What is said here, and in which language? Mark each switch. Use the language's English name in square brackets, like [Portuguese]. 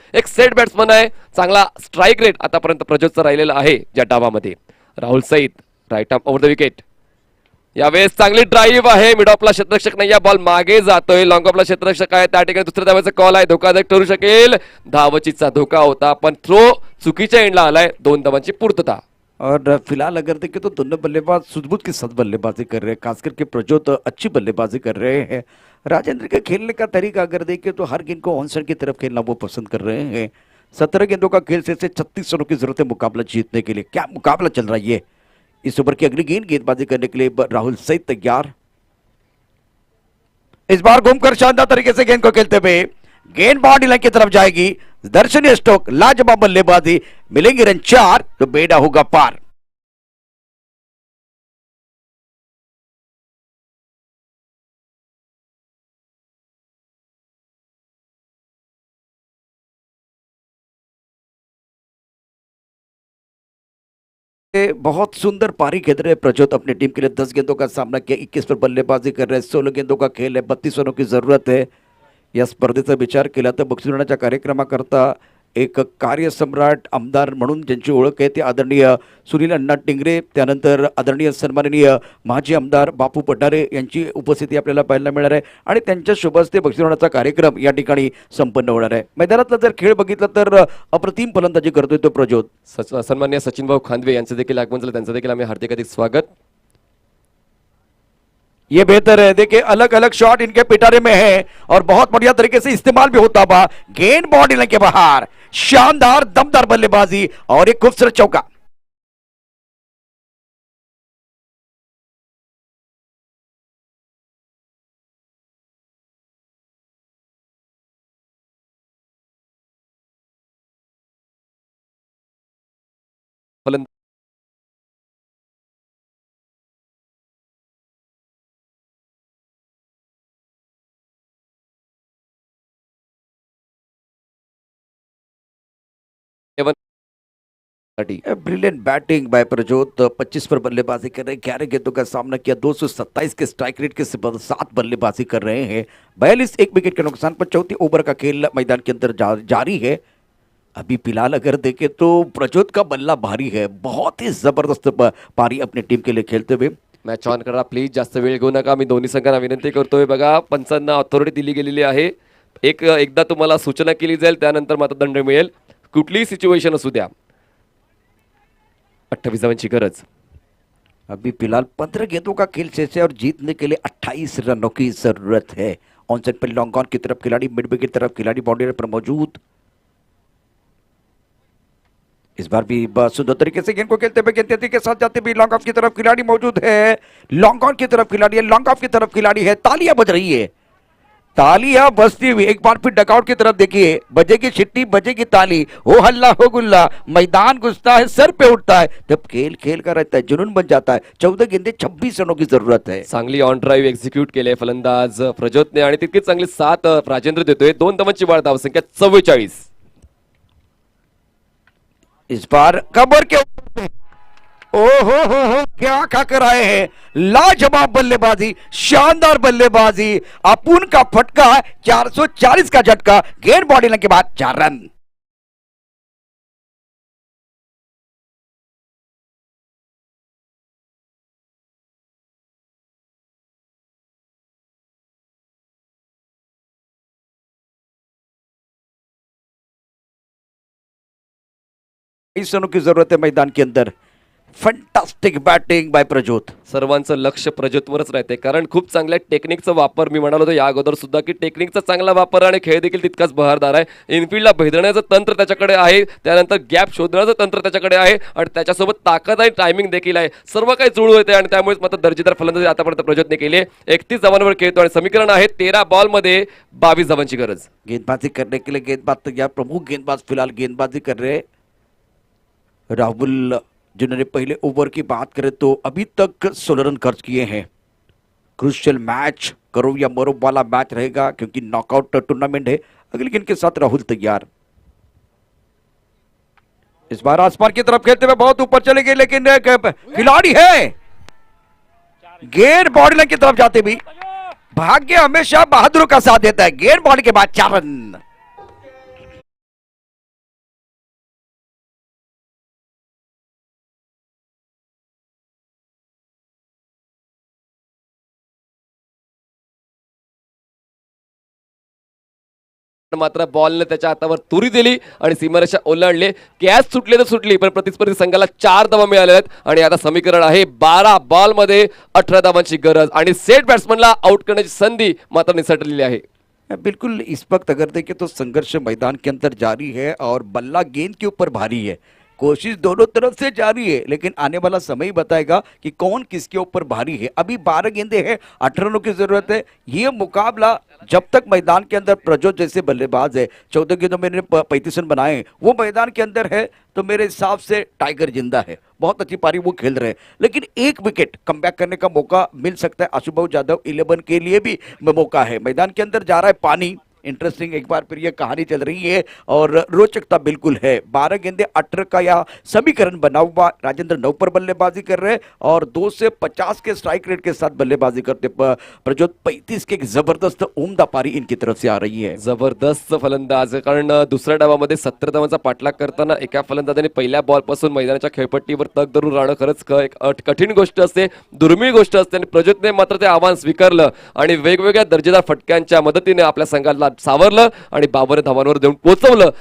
[Marathi] एक set batsman आहे, चांगला स्ट्राईक रेट आतापर्यंत प्रज्योतचा राहिलेला आहे ज्या डावामध्ये. Rahul Saeed right arm over the wicket. यावेळेस चांगली ड्राईव्ह आहे. मिड ऑफला क्षेत्ररक्षक नाही, या बॉल मागे जातोय. लॉंग ऑफला क्षेत्ररक्षक आहे, त्या ठिकाणी दुसऱ्या धावाचा कॉल आहे. धोकादायक ठरू शकेल. धावचीचा धोका होता पण थ्रो चुकीच्या एंडला आलाय. 2 धावांची पूर्तता. [Hindi] और फिलहाल अगर देखें तो दोनों बल्लेबाज सूझबूझ के साथ बल्लेबाजी कर रहे हैं, खासकर के प्रज्योत अच्छी बल्लेबाजी कर रहे हैं। राजेंद्र के खेलने का तरीका अगर देखें तो हर गेंद को ऑन साइड की तरफ खेलना वो पसंद कर रहे हैं। 17 गेंदों का खेल से 36 रनों की जरूरत है मुकाबला जीतने के लिए। क्या मुकाबला चल रहा है ये। इस ओवर की अगली गेंदबाजी करने के लिए राहुल सईद तैयार। इस बार घूमकर शानदार तरीके से गेंद को खेलते हुए गेंद बाउंड्री लाइन की तरफ जाएगी। दर्शनीय स्ट्रोक, लाजवाब बल्लेबाजी, मिलेंगे रन 4 तो बेड़ा होगा पार। बहुत सुंदर पारी खेल रहे प्रज्योत अपनी टीम के लिए। 10 गेंदों का सामना किया, 21 पर बल्लेबाजी कर रहे हैं। 16 गेंदों का खेल है, 32 रनों की जरूरत है। [Marathi] या स्पर्धेचा विचार केला तर बक्षिसदानाच्या कार्यक्रमाकरता एक कार्यसम्राट आमदार म्हणून ज्यांची ओळख आहे ते आदरणीय सुनील अण्णा टिंगरे, त्यानंतर आदरणीय सन्माननीय माजी आमदार बापू पठारे यांची उपस्थिती आपल्याला पाहायला मिळणार आहे आणि त्यांच्या शुभ हस्ते बक्षिसदानाचा कार्यक्रम या ठिकाणी संपन्न होणार आहे। मैदानातला जर खेळ बघितला तर अप्रतिम फलंदाजी करतोय तो प्रज्योत। सन्माननीय सचिन भाऊ खांदवे यांचं देखील आगमन झालं, त्यांचं देखील आम्ही हार्दिक स्वागत। [Hindi] ये बेहतर है, देखिए अलग अलग शॉट इनके पिटारे में है और बहुत बढ़िया तरीके से इस्तेमाल भी होता हुआ। गेंद बाउंड्री लाइन के बाहर, शानदार दमदार बल्लेबाजी और एक खूबसूरत चौका। [Marathi] फलंदाज [English] brilliant batting by [Hindi] प्रज्योत। 25 पर बल्लेबाजी कर रहे हैं, 11 गेंदों का सामना किया, 227 के स्ट्राइक रेट के साथ बल्लेबाजी कर रहे हैं। 42 एक विकेट के नुकसान पर चौथी ओवर का खेल मैदान के अंदर जारी है। अभी फिलहाल अगर देखें तो प्रज्योत का बल्ला भारी है, बहुत ही जबरदस्त पारी अपनी टीम के लिए खेलते हुए। [Marathi] मॅच ऑन करा प्लीज, जास्त वेळ घेऊ नका। मी दोन्ही संघांना विनंती करतोय, बघा पंचांना ऑथॉरिटी दिली गेलेली आहे। एकदा तुम्हाला सूचना केली जाईल, त्यानंतर मात्र दंड मिळेल, कुठलीही सिच्युएशन असू द्या। 28 धावांची गरज। [Hindi] अभी फिलहाल 15 गेंदों का खेल शेष है और जीतने के लिए 28 रनों की जरूरत है। ऑन साइड पर लॉन्ग ऑन की तरफ खिलाड़ी, मिड विकेट की तरफ खिलाड़ी बाउंड्री पर मौजूद। इस बार भी सुंदर तरीके से गेंद को खेलते हुए गेंद के साथ जाते हुए लॉन्ग ऑफ की तरफ खिलाड़ी मौजूद है। लॉन्ग ऑन की तरफ खिलाड़ी है, लॉन्ग ऑफ की तरफ खिलाड़ी है। तालियां बज रही है, तालियां बजती हुई। एक बार फिर डकआउट की तरफ देखिए, बजेगी छिट्टी, बजेगी ताली, हो हल्ला हो गुल्ला, मैदान घुसता है, सर पे उठता है। जब खेल खेल का रहता है, जुनून बन जाता है। 14 गेंदे 26 रनों की जरूरत है। [Marathi] चांगली ऑन ड्राईव्ह एक्झिक्यूट केले फलंदाज प्रज्योतने आणि तितकीच चांगली 7 राजेंद्र देतोय। 2 धावांची वाढ, धावसंख्या 44। [Hindi] इस बार कबर के हो क्या खाकर आए हैं। लाजवाब बल्लेबाजी, शानदार बल्लेबाजी, अपुन का फटका, 440 का झटका, गेंद बॉडी लाइन के बाद 4 रन। इस रनों की जरूरत है मैदान के अंदर। [English] Fantastic batting by Prajyot. [Marathi] सर्वांचं लक्ष प्रज्योतवरच राहते कारण खूप चांगल्या टेक्निकचा वापर मी म्हणालो होतो या अगोदर सुद्धा की टेक्निकचा चांगला वापर आणि खेळ देखील तितकाच बहारदार आहे. इनफिल्डला भेदण्याचं तंत्र त्याच्याकडे आहे, त्यानंतर गॅप शोधण्याचं तंत्र त्याच्याकडे आहे आणि त्याच्यासोबत ताकद आणि टायमिंग देखील आहे. सर्व काही जुळू येते आणि त्यामुळेच मात्र दर्जेदार फलंदाजी आतापर्यंत प्रज्योतने केली. 31 धावांवर खेळतो आणि समीकरण आहे 13 बॉलमध्ये 22 धावांची गरज. [Hindi] गेंदबाजी करने के लिए गेंदबाज तैयार, प्रमुख गेंदबाज फिलहाल गेंदबाजी कर रहे हैं राहुल, जिन्होंने पहले ओवर की बात करें तो अभी तक 16 रन खर्च किए हैं. [English] crucial match, [Hindi] करो या मरो वाला मैच रहेगा क्योंकि नॉकआउट टूर्नामेंट है. अगली गेंद के साथ राहुल तैयार. इस बार आसमान की तरफ खेलते हुए बहुत ऊपर चले गए लेकिन खिलाड़ी है, गेंद बॉडी लाइन की तरफ जाते भी भाग्य हमेशा बहादुर का साथ देता है. गेंद बॉडी के बाद 4 रन. [Marathi] मात्र बॉलने त्याच्या हातावर तुरी दिली आणि सीमारेषा ओलांडले. कॅच सुटली तर सुटली पण प्रतिस्पर्धी संघाला 4 धावा मिळाल्या आहेत आणि आता समीकरण आहे 12 बॉलमध्ये 18 धावांची गरज आणि सेट बॅट्समनला आउट करण्याची संधी मात्र निसटलेली आहे. [Hindi] बिल्कुल इस वक्त अगर देखें तो संघर्ष मैदान के अंदर जारी है और बल्ला गेंद के ऊपर भारी है. कोशिश दोनों तरफ से जारी है लेकिन आने वाला समय ही बताएगा कि कौन किसके ऊपर भारी है. अभी 12 गेंदे हैं, 18 रनों की जरूरत है. ये मुकाबला जब तक मैदान के अंदर प्रज्योत जैसे बल्लेबाज है, 14 गेंदों में 35 रन बनाए, वो मैदान के अंदर है तो मेरे हिसाब से टाइगर जिंदा है. बहुत अच्छी पारी वो खेल रहे हैं लेकिन एक विकेट कमबैक करने का मौका मिल सकता है. आशुभाऊ जादव 11 के लिए भी मौका है. मैदान के अंदर जा रहा है पानी. इंटरेस्टिंग एक बार फिर ये कहानी चल रही है और रोचकता बिल्कुल है. 12 गेंदे 18 का यह समीकरण बना हुआ. राजेंद्र 9 पर बल्लेबाजी कर रहे हैं और 2 से 50 के स्ट्राइक रेट के साथ बल्लेबाजी करते प्रज्योत 35 के एक जबरदस्त उम्दा पारी इनकी तरफ से आ रही है. [Marathi] जबरदस्त फलंदाज कारण दुसऱ्या डावामध्ये 17 धावांचा पाठलाग करताना एका फलंदाजाने पहिल्या बॉलपासून मैदानाच्या खेळपट्टीवर तग धरून राहणं खरंच एक कठीण गोष्ट असते, दुर्मिळ गोष्ट असते आणि प्रज्योतने मात्र ते आव्हान स्वीकारलं आणि वेगवेगळ्या दर्जेदार फटक्यांच्या मदतीने आपल्या संघाला सावरलं आणि 52 धावांवर देऊन पोहोचवलं.